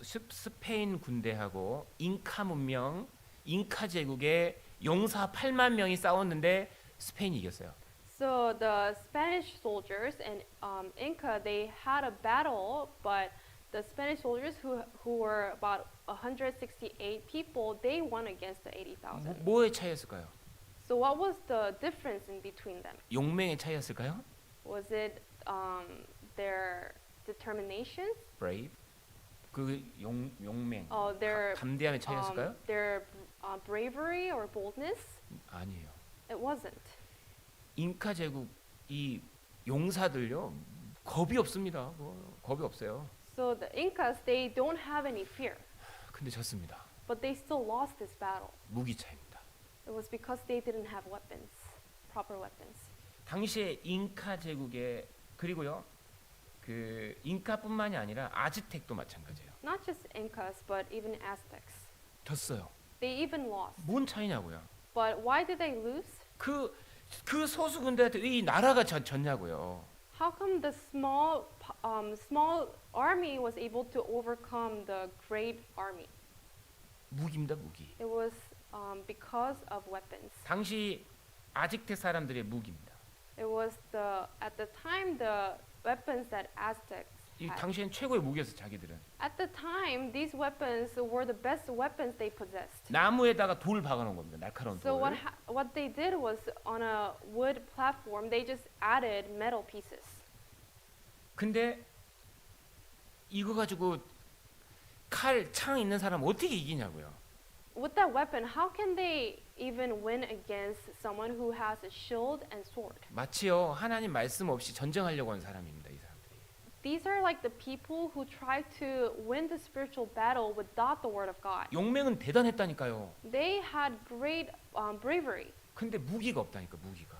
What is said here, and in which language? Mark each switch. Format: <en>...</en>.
<ko>스페인 군대하고 잉카 문명, 잉카 제국의 용사 8만 명이 싸웠는데 스페인이 이겼어요.</ko> <en>So the Spanish soldiers and Inca, they had a battle, but the Spanish soldiers who were about 168 people, they won against the 80,000.</en> <ko>뭐의 차이였을까요?</ko> <en>So what was the difference in between them?</en> <ko>용맹의 차이였을까요?</ko> <en>Was it their determination? brave.</en> <ko>그 용맹.</ko> <en>Their</en> <ko>담대함의 차이였을까요?</ko> <en>their bravery or boldness?</en> <ko>아니에요.</ko> <en>It wasn't.</en> <ko>잉카 제국 이 용사들요 겁이 없습니다. 겁이 없어요.</ko> <en>So the Incas, they don't have any fear,</en> <ko>근데 졌습니다.</ko> <en>but they still lost this battle.</en> <ko>무기 차이입니다.</ko> <en>It was because they didn't have weapons, proper weapons.</en> <ko>당시에 잉카 제국에 그리고요 그 잉카뿐만이 아니라 아즈텍도 마찬가지예요.</ko> <en>Not just Incas, but even Aztecs.</en> <ko>졌어요.</ko> <en>They even lost.</en> <ko>뭔 차이냐고요?</ko> <en>But why did they lose?</en> <ko>그 소수 군대한테 이 나라가 졌냐고요.</ko> <en>How come the small army was able to overcome the great army?</en> <ko>무기입니다, 무기.</ko> <en>It was because of weapons.</en> <ko>당시 아즈텍 사람들의 무기입니다.</ko> <en>It was at the time the weapons that Aztecs</en> <ko>이</ko> <en>had.</en> <ko>당시엔 최고의 무기였어 자기들은.</ko> <en>At the time, these weapons were the best weapons they possessed.</en> <ko>나무에다가 돌 박아놓은 겁니다. 날카로운</ko> <en>So</en> <ko>돌.</ko> <en>what they did was on a wood platform, they just added metal pieces.</en> <ko>근데 이거 가지고 창 있는 사람 어떻게 이기냐고요.</ko> <en>With that weapon, how can they even win against someone who has a shield and sword?</en> <ko>마치요 하나님 말씀 없이 전쟁하려고 하는 사람입니다. 이 사람들이.</ko> <en>These are like the people who try to win the spiritual battle without the word of God.</en> <ko>용맹은 대단했다니까요.</ko> <en>They had great bravery,</en> <ko>근데 무기가 없다니까 무기가.</ko>